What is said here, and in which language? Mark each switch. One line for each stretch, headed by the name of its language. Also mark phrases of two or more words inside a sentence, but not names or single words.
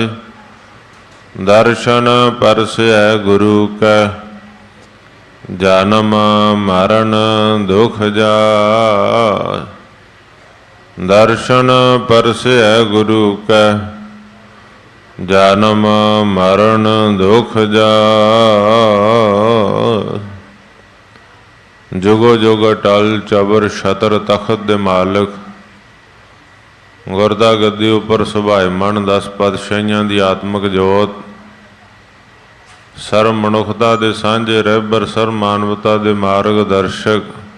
Punjabi: ਦਰਸ਼ਨ ਪਰਸੈ ਗੁਰੂ ਕੈ, ਜਨਮ ਮਰਣ ਦੁਖ ਜਾਇ। ਦਰਸ਼ਨ ਪਰਸੈ ਗੁਰੂ ਕੈ, ਜਨਮ ਮਰਣ ਦੁਖ ਜਾਇ। ਜੁਗੋ ਜੁਗ ਟਲ ਚਬਰ ਛਤਰ ਤਖਤ ਦੇ ਮਾਲਕ, ਗੁਰਦਾ ਗੱਦੀ ਉਪਰ ਸੁਭਾਈਮਾਨ 10 ਪਾਤਸ਼ਾਹੀਆਂ ਦੀ ਆਤਮਕ ਜੋਤ। ਸਰਬ ਮਨੁੱਖਤਾ ਦੇ ਸਾਂਝੇ ਰਹਿਬਰ, ਸਰਬ ਮਾਨਵਤਾ ਦੇ ਮਾਰਗ ਦਰਸ਼ਕ।